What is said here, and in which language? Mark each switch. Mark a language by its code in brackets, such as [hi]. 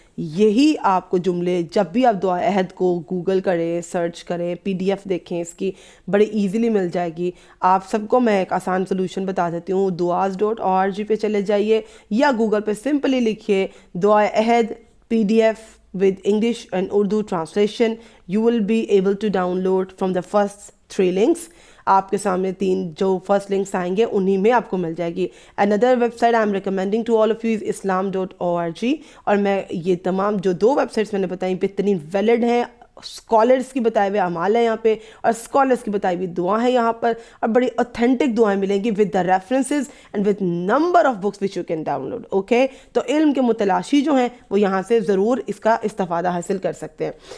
[ur] یہی آپ کو جملے جب بھی آپ دعا عہد کو گوگل کریں، سرچ کریں، PDF دیکھیں، اس کی بڑی ایزیلی مل جائے گی. آپ سب کو میں ایک آسان سلوشن بتا دیتی ہوں. duas.org پہ چلے جائیے یا گوگل پہ سمپلی لکھیے دعا عہد PDF [en] with English and Urdu translation. You will be able to download from the first 3 links. [ur] آپ کے سامنے 3 جو فرسٹ لنکس آئیں گے انہی میں آپ کو مل جائے گی. [en] Another website I am recommending to all of you is islam.org. [ur] اور میں یہ تمام جو 2 ویب سائٹس میں نے بتائیں بہترین ویلڈ ہیں، اسکالرس کی بتائے ہوئے اعمال ہیں یہاں پہ، اور اسکالرس کی بتائی ہوئی دعا ہے یہاں پر، اور بڑی اوتھینٹک دعائیں ملیں گی [en] with the references and with number of books which you can download. [ur] Okay, تو علم کے متلاشی جو ہیں وہ یہاں سے ضرور اس کا استفادہ حاصل کر سکتے ہیں.